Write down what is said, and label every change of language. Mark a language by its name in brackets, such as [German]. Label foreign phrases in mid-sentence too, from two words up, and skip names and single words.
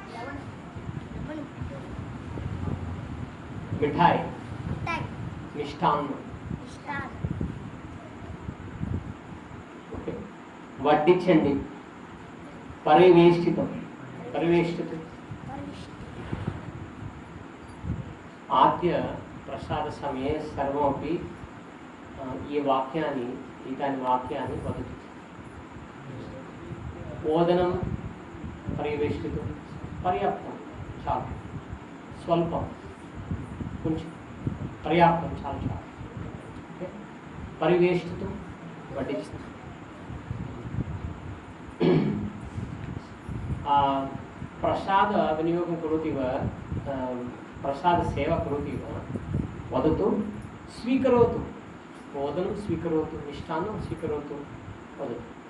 [Sanskrit] मिठाई मिष्टान्न वड्डिंचंडी परिवेष्टितं परिवेष्टितं आद्य प्रसाद समये सर्वमपि ये वाक्यानि एतानि वाक्यानि वदतु ओदनं परिवेष्टितं पर्याप्तं चालु स्वल्पं కొంచెం पर्याप्तं [Telugu] చాలు చాలు ఓకే [Sanskrit] పరివేష్టితం వడ్డించడం प्रसाद विनियोगं करोति वा प्रसाद सेवा करोति वा वदतु स्वीकरोतु ओदनं स्वीकरोतु मिष्टान्नं स्वीकरोतु वदतु